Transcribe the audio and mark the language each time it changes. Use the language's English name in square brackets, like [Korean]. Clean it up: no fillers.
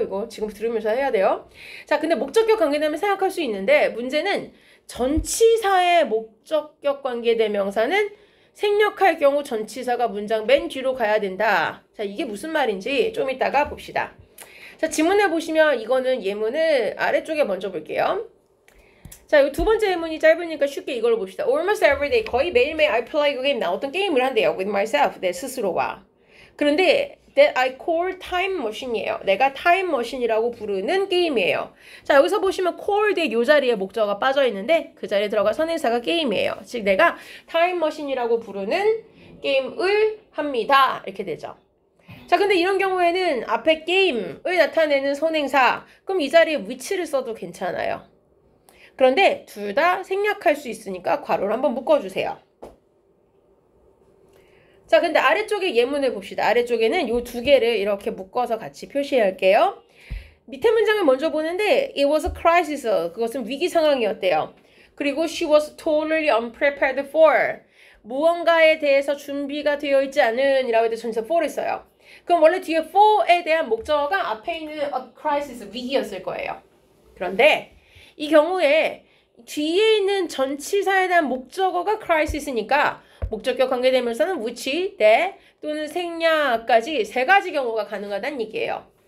[Korean] 이거 지금 들으면서 해야 돼요. 자, 근데 목적격 관계되면 생각할 수 있는데 문제는 전치사의 목적격 관계대명사는 생략할 경우 전치사가 문장 맨 뒤로 가야 된다. 자, 이게 무슨 말인지 좀 이따가 봅시다. 자, 지문에 보시면 이거는 예문을 아래쪽에 먼저 볼게요. 자, 이 두 번째 예문이 짧으니까 쉽게 이걸로 봅시다. [English] Almost every day, [Korean] 거의 매일매일 [English] I play a game, [Korean] 나 어떤 게임을 한대요. [English] With myself, [Korean] 내 스스로와. 그런데 [English] that I call time machine이에요. [Korean] 내가 time machine이라고 부르는 게임이에요. 자, 여기서 보시면 call 뒤에 요 자리에 목적어가 빠져 있는데 그 자리에 들어가 선행사가 게임이에요. 즉 내가 time machine이라고 부르는 게임을 합니다. 이렇게 되죠. 자, 근데 이런 경우에는 앞에 게임을 나타내는 선행사, 그럼 이 자리에 which를 써도 괜찮아요. 그런데 둘 다 생략할 수 있으니까 괄호를 한번 묶어주세요. 자, 근데 아래쪽에 예문을 봅시다. 아래쪽에는 요 두 개를 이렇게 묶어서 같이 표시할게요. 밑에 문장을 먼저 보는데 [English] it was a crisis. [Korean] 그것은 위기 상황이었대요. 그리고 [English] she was totally unprepared for. [Korean] 무언가에 대해서 준비가 되어 있지 않은 이라고 해서 전치사 for를 써요. 그럼 원래 뒤에 for에 대한 목적어가 앞에 있는 a crisis, 위기였을 거예요. 그런데 이 경우에 뒤에 있는 전치사에 대한 목적어가 crisis니까 목적격 관계대명사는 which, that 또는 생략까지 세 가지 경우가 가능하다는 얘기예요.